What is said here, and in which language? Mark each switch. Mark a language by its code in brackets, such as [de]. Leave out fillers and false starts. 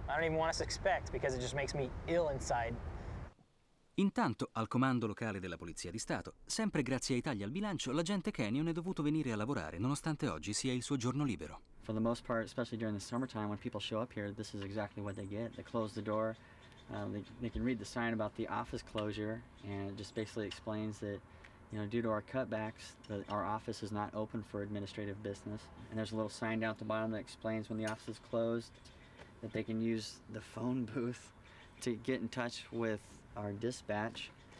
[en] I don't even want to suspect because it just makes me ill inside. [it] Intanto, al comando locale della Polizia di Stato, sempre grazie ai tagli al bilancio, l'agente Kenyon è dovuto venire a lavorare nonostante oggi sia il suo giorno libero. [en] For the most part, especially during the summertime, when people show up here, this is exactly what they get. They close the door. They can read the sign about the office closure, and it just basically explains that, you know, due to our cutbacks, our office is not open for administrative business. And there's a little sign down at the bottom that explains when the office is closed, that they can use the phone booth to get in touch with our dispatch.